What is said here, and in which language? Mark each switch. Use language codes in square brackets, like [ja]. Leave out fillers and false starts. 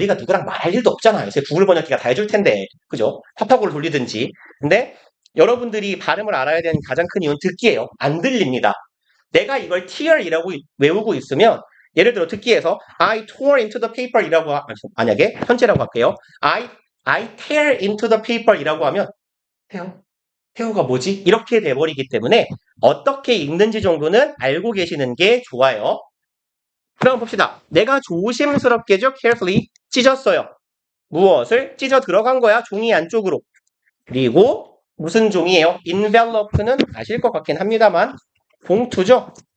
[ko] 우리가 누구랑 말할 일도 없잖아요. 요새 구글 번역기가 다 해줄 텐데, 그죠? 파파고를 돌리든지. 근데 여러분들이 발음을 알아야 되는 가장 큰 이유는 듣기예요. 안 들립니다. 내가 이걸 tear이라고 외우고 있으면 예를 들어 듣기에서 [en] I tore into the paper [ko] 이라고 만약에 현재라고 할게요. [en] I tear into the paper [ko] 이라고 하면 태우가 뭐지? 이렇게 돼버리기 때문에 어떻게 읽는지 정도는 알고 계시는 게 좋아요. 그럼 봅시다. 내가 조심스럽게죠. carefully 찢었어요. 무엇을? 찢어 들어간 거야. 종이 안쪽으로. 그리고 무슨 종이에요? envelope는 아실 것 같긴 합니다만 봉투죠.